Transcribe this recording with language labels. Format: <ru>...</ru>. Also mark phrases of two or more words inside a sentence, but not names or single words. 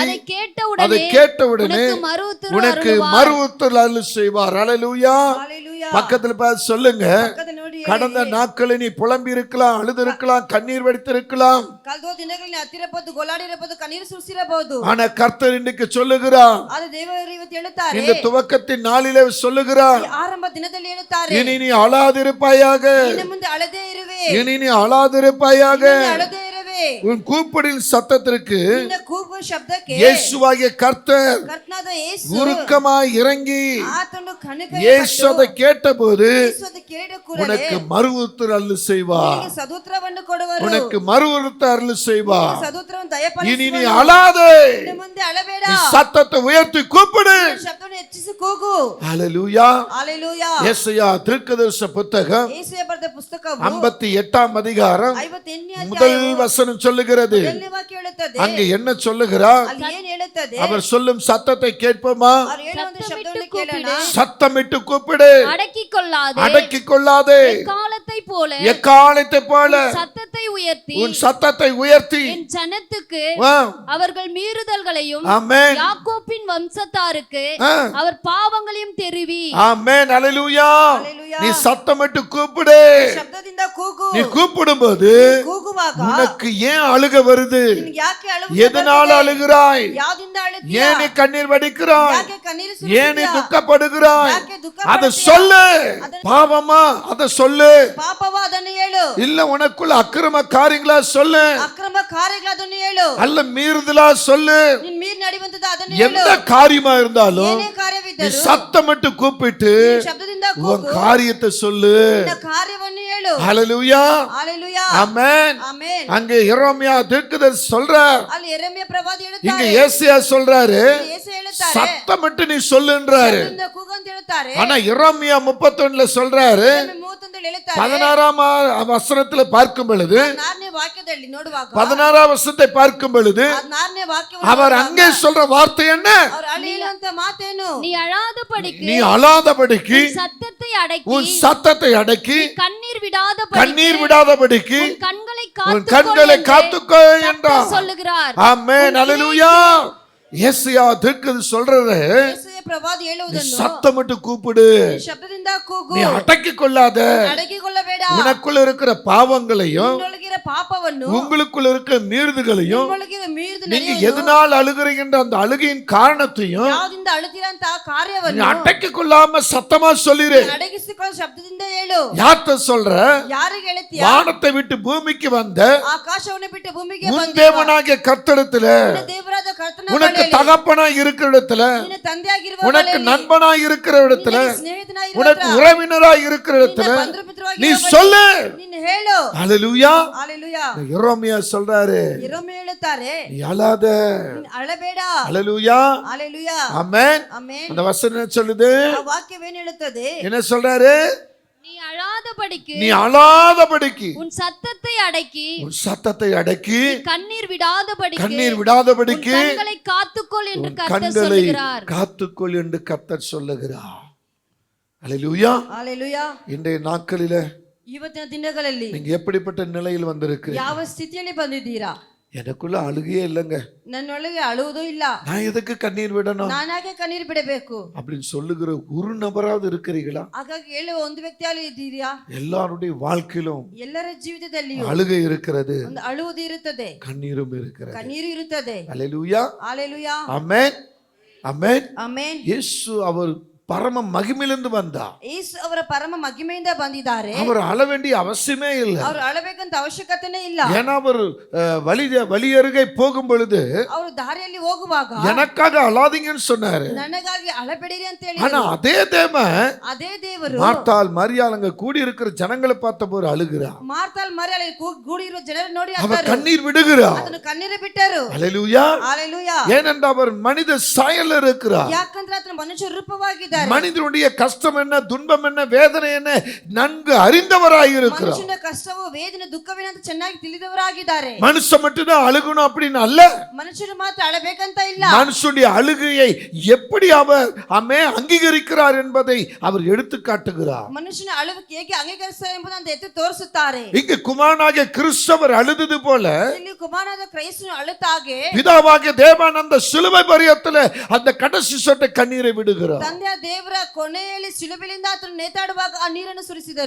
<ta>அதை அதை கேட்டவுடனே உனக்கு மறு உத்தரவு அருள் செய்வார். அல்லேலூயா. ஹalleluya. பக்கத்துல பார்த்து சொல்லுங்க,</ta> <kn>ಪಕ್ಕದಲ್ಲಿ ನೋಡಿ</kn> <ta>கடந்த நாட்களில் நீ புலம்பி இருக்கலாம், அழுது இருக்கலாம், கண்ணீர் வடித்திருக்கலாம்.</ta> <kn>ಕಳೆದ ದಿನಗಳಲ್ಲಿ ಹತ್ತಿರಬಹುದು, ಗೊಲ್ಲಾಡಿರಬಹುದು, ಕಣ್ಣೀರು ಸುರಿಸಿರಬಹುದು.</kn> <ta>ஆனா கர்த்தர் இன்றைக்கு சொல்லுகிறார்,</ta> <kn>ಆದರೆ ದೇವರು ಇವತ್ತು ಹೇಳುತ್ತಾರೆ,</kn> <ta>இந்த துவக்கத்தின் நாளிலே சொல்லுகிறார்,</ta> <kn>ಈ ಆರಂಭ ದಿನದಲ್ಲಿ ಹೇಳುತ್ತಾರೆ,</kn> <ta>இனி நீ அழாதிருப்பாயாக,</ta> <kn>ಇನ್ನು ಮುಂದೆ ಅಳದೇ ಇರುವೆ,</kn> <ta>இனி நீ அழாதிருப்பாயாக.</ta> <kn>ಇನ್ನು ಅಳದೇ ಇರುವೆ.</kn> <ta>உன் கூப்பிடின் சத்தத்திற்கு</ta> <kn>ನಿನ್ನ ಕೂಗು ಶಬ್ದಕ್ಕೆ</kn> <ta>இயேசுவாகிய கர்த்தர்</ta> <kn>ಕರ್ತನಾದ ಯೇಸು</kn> <ta>உருக்கமாய் இறங்கி</ta> <kn>ಆತನು ಕಣಕೈ</kn> <ta>இயேசு அதை கேட்டபோது</ta> <kn>ಯೇಸು ಕೇಳಿದ ಕೂಡಲೇ</kn> <ta>உனக்கு மறு உத்தரவு அருள் செய்வார்.</ta> <kn>ನಿನಗೆ ಸದುತ್ತರವನ್ನು ಕೊಡುವರು.</kn> <ta>உனக்கு மறு உத்தரவு அருள் செய்வார்.</ta> <kn>ಸದುತ್ತರವನ್ನು</kn> <ta>இனி நீ</ta> <kn>ದಯಪಾಲಿಸುವನು.</kn> <ta>அழாதே,</ta> <kn>ಇನ್ನು ಮುಂದೆ ಅಳಬೇಡ.</kn> <ta>நீ சத்தத்தை உயர்த்தி கூப்பிடு.</ta> <kn>ಶಬ್ದವನ್ನು ಹೆಚ್ಚಿಸಿ ಕೂಗು.</kn> <ta>ஹalleluya. ஹalleluya. ஏசாயா தீர்க்கதரிசன புத்தகம்</ta> <kn>ಯೆಶಾಯ ಬರೆದ ಪುಸ್ತಕವು</kn> <ta>58ஆம் அதிகாரம்</ta> <kn>58ನೇ</kn> <ta>முதல்</ta> <kn>ಅಧ್ಯಾಯವು</kn> <ta>வசனம் சொல்லுகிறது.</ta> <kn>ಮೊದಲನೇ ವಾಕ್ಯ ಹೇಳುತ್ತದೆ.</kn> <ta>அங்க என்ன சொல்லுகிறார்?</ta> <kn>ಅಲ್ಲಿ ಏನು ಹೇಳುತ್ತದೆ?</kn> <ta>அவர் சொல்லும் சத்தத்தை கேட்போமா?</ta> <kn>ಅವರು ಹೇಳುವಂತ ಶಬ್ದವನ್ನು ಕೇಳೋಣ.</kn> <ta>சத்தமிட்டு கூப்பிடு, அடக்கிக் கொள்ளாதே. அடக்கிக் கொள்ளாதே. காலத்தை போல எக்காலத்தை போல சத்தத்தை உயர்த்தி உன் சத்தத்தை உயர்த்தி என் ஜனத்துக்கு ஆ, அவர்கள் மீறுதல்களையும் ஆமென். யாக்கோப்பின் வம்சத்தாருக்கு ஆ, அவர் பாவங்களையும் தெரிவி. ஆமென். அல்லேலூயா. ஹalleluya. நீ சத்தமிட்டு கூப்பிடு.</ta> <kn>ಶಬ್ದದಿಂದ ಕೂಗು.</kn> <ta>நீ கூப்பிடும்போது</ta> <kn>ಕೂಗುವಾಗ</kn> <ta>உனக்கு ஏன் அழுக வருது?</ta> <kn>ನಿನಗೆ ಯಾಕೆ ಅಳುವು</kn> <ta>எதனால</ta> <kn>ಬರ್ತದೆ?</kn> <ta>அழுகிறாய்?</ta> <kn>ಯಾವ್ದಿಂದ ಅಳುತ್ತೀಯ?</kn> <ta>ஏன் நீ கண்ணீர் வடிக்கிறாய்?</ta> <kn>ಯಾಕೆ ಕಣ್ಣೀರು</kn> <ta>ஏன் நீ</ta> <kn>ಸುರಿಸುತ್ತೀಯ?</kn> <ta>துக்கப்படுகிறாய்?</ta> <kn>ಯಾಕೆ ದುಃಖ</kn> <ta>அத</ta> <kn>ಪಡುತ್ತೀಯ?</kn> <ta>சொல்லு.</ta> <kn>ಅದನ್ನ-</kn> <ta>பாவமா அத சொல்லு.</ta> <kn>ಪಾಪವಾ ಅದನ್ನು ಹೇಳು.</kn> <ta>இல்ல உனக்குள்ள அக்கிரம காரியங்களா சொல்லு.</ta> <kn>ಅಕ್ರಮ ಕಾರ್ಯಗಳದನ್ನು ಹೇಳು.</kn> <ta>அல்ல மீறுதலா சொல்லு.</ta> <kn>ನಿನ್ ಮೀರ್ ನಡೆಯುವಂತದ ಅದನ್ನು ಹೇಳು.</kn> <ta>எந்த காரியமா இருந்தாலும்</ta> <kn>ಏನೇ</kn> <ta>நீ</ta> <kn>ಕಾರ್ಯವಿದ್ದರೂ</kn> <ta>சத்தமிட்டு கூப்பிட்டு</ta> <kn>ನೀನು ಶಬ್ದದಿಂದ</kn> <ta>உன்</ta> <kn>ಕೂಗು.</kn> <ta>காரியத்தை சொல்லு.</ta> <kn>ನಿನ್ನ ಕಾರ್ಯವನ್ನು ಹೇಳು.</kn> <ta>ஹalleluya.</ta> <kn>ಹalleluya.</kn> <ta>ஆமென்.</ta> <kn>ಆಮೆನ್.</kn> <ta>அங்க எரேமியா தீர்க்கதரிசி சொல்றார்,</ta> <kn>ಅಲ್ಲಿ ಯೆರೆಮೀಯ ಪ್ರವಾದಿ</kn> <ta>இங்க</ta> <kn>ಹೇಳುತ್ತಾರೆ.</kn> <ta>ஏசாயா சொல்றாரு,</ta> <kn>ಯೆಶಾಯ ಹೇಳುತ್ತಾರೆ.</kn> <ta>சத்தமிட்டு நீ சொல்லுன்றாரு.</ta> <kn>ಶಬ್ದದಿಂದ ಕೂಗು ಅಂತ ಹೇಳುತ್ತಾರೆ.</kn> <ta>ஆனா எரேமியா 31ல சொல்றாரு,</ta> <kn>ಯೆರೆಮೀಯ 31 ಹೇಳುತ್ತಾರೆ.</kn> <ta>16ஆம் வசனத்துல பார்க்கும் பொழுது,</ta> <kn>4ನೇ ವಾಕ್ಯದಲ್ಲಿ ನೋಡುವಾಗ</kn> <ta>16ஆம் வசனத்தை பார்க்கும் பொழுது</ta> <kn>4ನೇ ವಾಕ್ಯವನ್ನು</kn> <ta>அவர்</ta> <kn>ನೋಡುವಾಗ</kn> <ta>அங்கே சொல்ற வார்த்தை என்ன?</ta> <kn>ಅವರು ಅಲ್ಲಿ ಹೇಳುವಂತ ಮಾತೇನು?</kn> <ta>நீ அழாதபடிக்கு நீ அழாதபடிக்கு சத்தத்தை அடக்கி உன் சத்தத்தை அடக்கி கண்ணீர் விடாதபடிக்கு கண்ணீர் விடாதபடிக்கு உன் கண்களை உன் கண்களை காத்துக்கோ என்றார். சொல்லுகிறார். ஆமென். அல்லேலூயா. ஏசாயா தீர்க்கதரிசி சொல்றது,</ta> <kn>ಯೆಶಾಯ ಪ್ರವಾದಿ ಹೇಳುವುದನ್ನು</kn> <ta>சத்தமிட்டு கூப்பிடு,</ta> <kn>ನೀನು ಶಬ್ದದಿಂದ ಕೂಗು.</kn> <ta>நீ அடக்கிக் கொள்ளாத.</ta> <kn>ಅಡಗಿಕೊಳ್ಳಬೇಡ.</kn> <ta>உனக்குள்ள இருக்கிற பாவங்களையும்</ta> <kn>ನಿನ್ನೊಳಗಿರೋ ಪಾಪವನ್ನು</kn> <ta>உங்களுக்குள்ள இருக்கிற மீறுதல்களையும்</ta> <kn>ನಿನ್ನೊಳಗಿರೋ ಮೀರಿದು</kn> <ta>நீங்க</ta> <kn>ನಡೆಯುವುದು</kn> <ta>எதனால் அழுகிறீங்கன்ற அந்த அழுகையின் காரணத்தையும்</ta> <kn>ಯಾವ್ದಿಂದ ಅಳುತ್ತಿರಂತ</kn> <ta>நீ</ta> <kn>ಕಾರ್ಯವನ್ನು</kn> <ta>அடக்கிக் கொள்ளாம சத்தமா சொல்லிரு.</ta> <kn>ಅಡಗಿಸಿಕೊಳ್ಳೋ ಶಬ್ದದಿಂದ ಹೇಳು.</kn> <ta>யார்கிட்ட சொல்ற?</ta> <kn>ಯಾರಿಗೆ ಹೇಳ್ತೀಯ?</kn> <ta>வானத்தை விட்டு பூமிக்கு வந்த</ta> <kn>ಆಕಾಶವನ್ನು ಬಿಟ್ಟು ಭೂಮಿಗೆ</kn> <ta>உன்</ta> <kn>ಬಂದಿರುವ</kn> <ta>தேவனாகிய கர்த்தரிடத்துல,</ta> <kn>ನಿನ್ನ ದೇವರಾದ ಕರ್ತನ</kn> <ta>உனக்கு</ta> <kn>ಬಳಿಯಲ್ಲಿ,</kn> <ta>தகப்பனா இருக்கிற இடத்துல,</ta> <kn>ನಿನ್ನ ತಂದೆಯಾಗಿರುವ</kn> <ta>உனக்கு</ta> <kn>ಬಳಿಯಲ್ಲಿ,</kn> <ta>நண்பனா இருக்கிற இடத்துல,</ta> <kn>ನಿನ್ನ ಸ್ನೇಹಿತನಾಗಿರುವ</kn> <ta>உனக்கு</ta> <kn>ಹತ್ರ,</kn> <ta>உறவினரா இருக்கிற இடத்துல</ta> <kn>ನಿನ್ನ ಬಂಧುಮಿತ್ರವಾಗಿರುವ</kn> <ta>நீ</ta> <kn>ಬಳಿಯಲ್ಲಿ</kn> <ta>சொல்லு.</ta> <kn>ನೀನು ಹೇಳು.</kn> <ta>ஹalleluya.</ta> <kn>ಹalleluya.</kn> <ta>எரேமியா சொல்றாரு,</ta> <kn>ಯೆರೆಮೀಯ ಹೇಳುತ್ತಾರೆ,</kn> <ta>நீ அழாத.</ta> <kn>ನೀನು ಅಳಬೇಡ.</kn> <ta>ஹalleluya.</ta> <kn>ಹalleluya.</kn> <ta>ஆமென்.</ta> <kn>ಆಮೆನ್.</kn> <ta>அந்த வசனம் என்ன சொல்லுது?</ta> <kn>ಆ ವಾಕ್ಯವೇನು ಹೇಳುತ್ತದೆ?</kn> <ta>என்ன சொல்றாரு? நீ அழாதபடிக்கு நீ அழாதபடிக்கு உன் சத்தத்தை அடக்கி உன் சத்தத்தை அடக்கி கண்ணீர் விடாதபடிக்கு கண்ணீர் உன் விடாதபடிக்கு கண்களை காத்துக்கொள் என்று உன் கர்த்தர் கண்களை சொல்லுகிறார். காத்துக்கொள் என்று கர்த்தர் சொல்லுகிறார். அல்லேலூயா.</ta> <kn>ಹalleluya.</kn> <ta>இன்றைய நாட்களில</ta> <kn>ಇವತ್ತಿನ ದಿನಗಳಲ್ಲಿ</kn> <ta>நீங்க எப்படிப்பட்ட நிலையில் வந்திருக்கு?</ta> <kn>ಯಾವ ಸ್ಥಿತಿಯಲ್ಲಿ ಬಂದಿದ್ದೀರಾ?</kn> <ta>எனக்குள்ள அழுகையே இல்லைங்க,</ta> <kn>ನನ್ನೊಳಗೆ ಅಳುವುದೂ ಇಲ್ಲ,</kn> <ta>நான் எதுக்கு கண்ணீர் விடணும்</ta> <kn>ನಾನಾಗೆ ಕಣ್ಣೀರು ಬಿಡಬೇಕು</kn> <ta>அப்படின்னு சொல்லுகிற ஒரு நபராவது இருக்கிறீங்களா?</ta> <kn>ಹಾಗಾಗಿ ಹೇಳುವ ಒಂದು ವ್ಯಕ್ತಿಯಲ್ಲಿ ಇದ್ದೀರಾ?</kn> <ta>எல்லாருடைய வாழ்க்கையிலும்</ta> <kn>ಎಲ್ಲರ ಜೀವಿತದಲ್ಲಿಯೂ</kn> <ta>அழுகை இருக்கிறது,</ta> <kn>ಒಂದು ಅಳುವುದು ಇರುತ್ತದೆ,</kn> <ta>கண்ணீரும் இருக்கிறது.</ta> <kn>ಕಣ್ಣೀರು ಇರುತ್ತದೆ.</kn> <ta>அல்லேலூயா,</ta> <kn>ಹಾಲೆಲೂಯಾ,</kn> <ta>ஆமென், ஆமென்.</ta> <kn>ಆಮೆನ್.</kn> <ta>இயேசு அவர் பரம மகிமையிலிருந்து வந்தார்.</ta> <kn>ಯೇಸು ಅವರ ಪರಮ ಮಹಿಮೆಯಿಂದ ಬಂದಿದ್ದಾರೆ.</kn> <ta>அவர் அழ வேண்டிய அவசியமே இல்லை.</ta> <kn>ಅವರು ಅಳಬೇಕಂತ ಅವಶ್ಯಕತೆನೇ ಇಲ್ಲ.</kn> <ta>ஏன்னா அவர் வழியருகே போகும் பொழுது</ta> <kn>ಅವರು ದಾರಿಯಲ್ಲಿ ಹೋಗುವಾಗ</kn> <ta>எனக்காக அழாதீங்கன்னு சொன்னாரு.</ta> <kn>ನನಗಾಗಿ ಅಳಬೇಡಿರಿ ಅಂತ ಹೇಳಿ,</kn> <ta>ஆனா அதே தேவன்</ta> <kn>ಅದೇ ದೇವರು</kn> <ta>மார்த்தாள் மரியாள் அங்க கூடி இருக்கிற ஜனங்களை பார்த்தபோது அழுகிறார்.</ta> <kn>ಮಾರ್ತಾಲ್ ಮರಿಯಲ್ಲಿ ಕೂಡಿರುವ ಜನರು ನೋಡಿ</kn> <ta>அவர் கண்ணீர் விடுகிறார்.</ta> <kn>ಅದನ್ನು ಕಣ್ಣೀರು ಬಿಟ್ಟರು.</kn> <ta>அல்லேலூயா,</ta> <kn>ಹಾಲೆಲೂಯಾ.</kn> <ta>ஏனென்றால் அவர் மனித சாயல் இருக்கிறார்.</ta> <kn>ಯಾಕಂದ್ರೆ ಆತನ ಮನುಷ್ಯ ರೂಪವಾಗಿದ್ದಾರೆ.</kn> <ta>மனிதனுடைய கஷ்டம் என்ன, துன்பம் என்ன, வேதனை என்ன நன்கு அறிந்தவராய் இருக்கிறார்.</ta> <kn>ಮನುಷ್ಯನ ಕಷ್ಟವು ವೇದನೆ ದುಃಖವೇನು ಅಂತ ಚೆನ್ನಾಗಿ ತಿಳಿದವರಾಗಿದ್ದಾರೆ.</kn> <ta>மனுஷன் மட்டும்தான் அழுகணும் அப்படின்னு அல்ல,</ta> <kn>ಮನುಷ್ಯರು ಮಾತ್ರ ಅಳಬೇಕಂತ ಇಲ್ಲ.</kn> <ta>மனுஷனுடைய அழுகையை எப்படி அவர் அங்கீகரிக்கிறார் என்பதை அவர் எடுத்து காட்டுகிறார்.</ta> <kn>ಮನುಷ್ಯನ ಅಳುವಿಕೆ ಹೇಗೆ ಅಂಗೀಕರಿಸುತ್ತಾರೆ ಎಂಬುದನ್ನು ಎತ್ತಿ ತೋರಿಸುತ್ತಾರೆ.</kn> <ta>இங்கு குமாரனாகிய கிறிஸ்தவர் அழுதது போல</ta> <kn>ಇಲ್ಲಿ ಕುಮಾರನಾದ ಕ್ರೈಸ್ತನು ಅಳುತ್ತಾಗೆ</kn> <ta>பிதாவாகிய தேவன் அந்த சிலுவை பரியத்தில் அந்த கடைசி சொட்டு கண்ணீரை விடுகிறார்.</ta> <kn>ತಂದೆಯ ದೇವರ ಕೊನೆಯಲ್ಲಿ ಶಿಲುಬೆಯಿಂದ ಆತನು ನೇತಾಡುವಾಗ ಆ ನೀರನ್ನು ಸುರಿಸಿದರು.</kn>